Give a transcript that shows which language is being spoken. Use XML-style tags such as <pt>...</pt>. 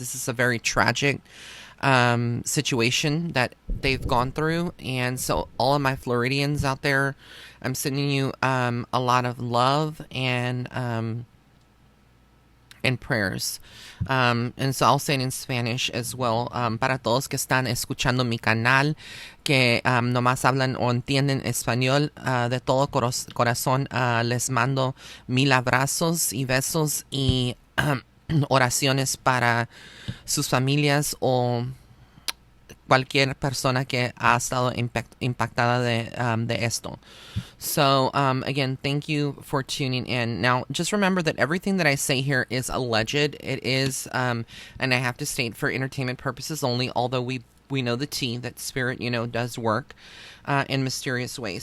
<en>This is a very tragic situation that they've gone through, and so all of my Floridians out there, I'm sending you a lot of love and prayers. And so I'll say it in Spanish as well.</en> <es>Para todos que están escuchando mi canal, que nomás hablan o entienden español, de todo corazón les mando mil abrazos y besos y oraciones para sus familias o cualquier persona que ha estado impactada de esto.</es> <en>So, again, thank you for tuning in. Now, just remember that everything that I say here is alleged. It is, and I have to state, for entertainment purposes only, although we know the tea that spirit, does work in mysterious ways.</en>